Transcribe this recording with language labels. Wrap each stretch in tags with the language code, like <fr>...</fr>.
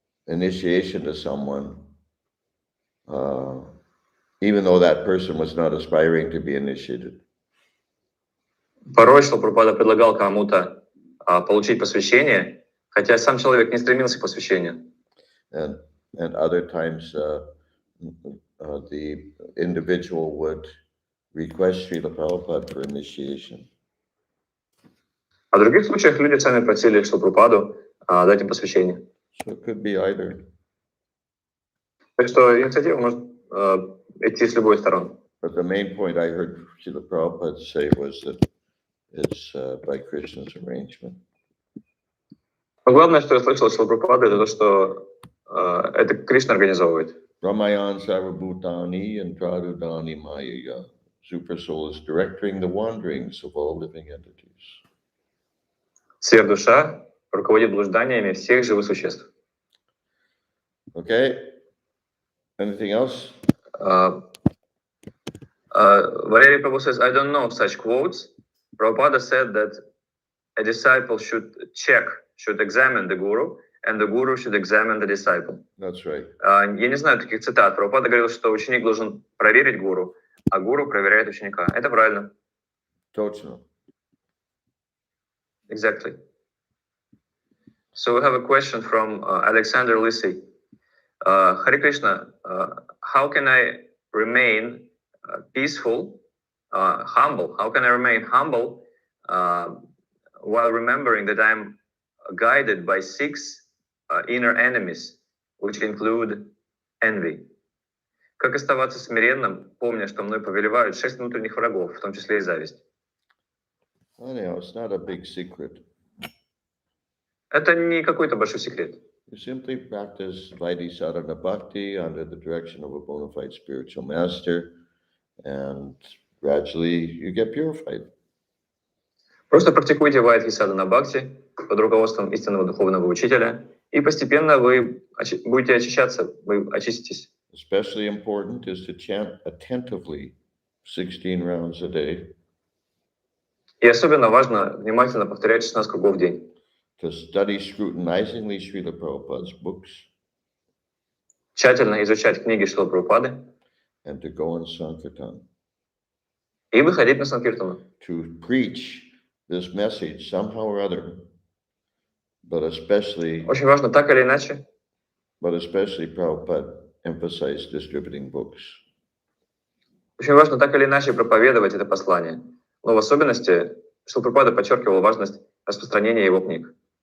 <en>initiation to someone, even though that person was not aspiring to be initiated.</en> <ru>Порой Шрила Прабхупада предлагал кому-то получить посвящение, хотя сам человек не стремился к посвящению.</ru> <en>And other times the individual would request Srila Prabhupada for initiation.</en> <ru>А в других случаях люди сами просили Шрилу Прабхупаду дать им посвящение.</ru> <en>So it could be either.</en> <ru>Так что инициатива может идти с любой стороны.</ru> <en>But the main point I heard Srila Prabhupada say was that it's by Krishna's arrangement.</en> <ru>Но главное, что я слышал от Шрилы Прабхупады, это то, что это Кришна организовывает.</ru> <sa>Ramayan Sarvabhutani and Pradudani Mayaya.</sa> <en>Super Soul is directing the wanderings of all living entities.</en> <ru>Сверхдуша руководит блужданиями всех живых существ.</ru> <en>Okay. Anything else? Valery Prabhu says, I don't know such quotes. Prabhupada said that a disciple should examine the guru, and the guru should examine the disciple. That's right.</en> <ru>Я не знаю таких цитат. Прабхупада говорил, что ученик должен проверить гуру, а гуру проверяет ученика. Это правильно. Точно.</ru> <en>Exactly. So we have a question from Alexander Lisi. Hare Krishna, how can I remain peaceful, humble? How can I remain humble while remembering that I'm guided by 6 inner enemies, which include envy?</en> <ru>Как оставаться смиренным, помня, что мной повелевают 6 внутренних врагов, в том числе и зависть?</ru> <en>Anyhow, it's not a big secret.</en> <ru>Это не какой-то большой секрет.</ru> <en>You simply practice Vaidhi Sadhana Bhakti under the direction of a bona fide spiritual master, and gradually you get purified.</en> <ru>Просто практикуйте Вайдхи Садхана Бхакти под руководством истинного духовного учителя, и постепенно вы будете очищаться, вы очиститесь.</ru> <en>Especially important is to chant attentively 16 rounds a day.</en> <ru>И особенно важно внимательно повторять 16 кругов в день.</ru> <en>To study scrutinizingly Srila Prabhupada's books.</en> <ru>Тщательно изучать книги Шрилы Прабхупады.</ru> <en>And to go on Sankirtan.</en> <ru>И выходить на Санкиртану.</ru> <en>To preach this message somehow or other, but especially</en> <ru>Очень важно так или иначе.</ru> <en>But especially Prabhupada emphasized distributing books.</en> <ru>Очень важно так или иначе проповедовать это послание. Но в особенности Шрила Прабхупада подчеркивал важность распространения его книг.</ru>